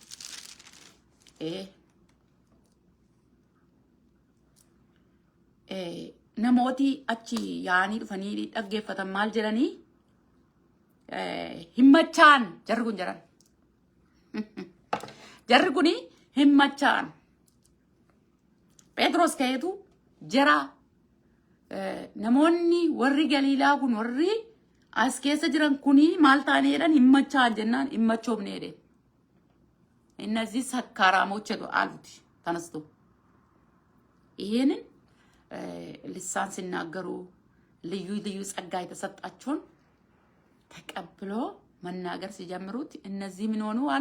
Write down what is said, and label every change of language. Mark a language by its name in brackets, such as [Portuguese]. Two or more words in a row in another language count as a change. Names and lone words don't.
[Oromo] namooti achi yaa'anii dhufanii dhaggeeffatan maal jedhanii himmachaan jarri kun jedhan jarri kun himmachaan Phexros ka'eetu jara namoonni warri Galiilaa kun warri as keessa jiran kuni maal ta'anii jedhan himmachaan jennaan himmachoofne jedhe [Amharic] እነዚህ ሰካራሞች አሉት ተነስቶ ይሄንን ልሳን ሲናገሩ ልዩ ጸጋ የተሰጣቸውን ተቀብሎ መናገር ሲጀምሩት እነዚህ ምን ሆኑ አሉ?